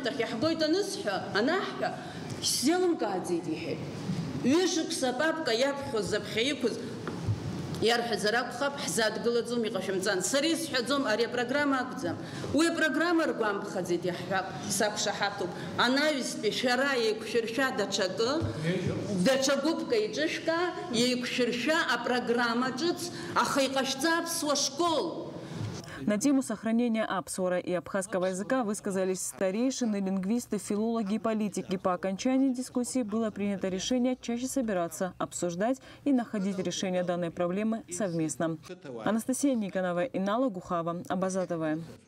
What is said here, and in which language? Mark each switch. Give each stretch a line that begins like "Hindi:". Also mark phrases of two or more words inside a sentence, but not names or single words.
Abkhazian: ахь иаҳгоит анысҳәа анаҳҳәа исзеилымкааӡеит иҳәеит ҩышықәса апапка иаԥхьоз заԥхьа иқәыз иарҳәазар акәхап ҳзадгылаӡом иҟашәымҵан сара исҳәаӡом ари апрограмма акәӡам уи апрограмма ргәамԥхаӡеит иаҳҳәап сақәшаҳаҭуп анаҩстәи шәара еиқәшәыршәа даҽа гәыԥка иҿышәкаа еиқәшәыршәа апрограмма ҿыц аха иҟашәҵа аԥсуа школ.
Russian: На тему сохранения апсуара и абхазского языка высказались старейшины, лингвисты, филологи и политики. По окончании дискуссии было принято решение чаще собираться, обсуждать и находить решение данной проблемы совместно. Анастасия Никонова, Инала Гухава, Абазатовая.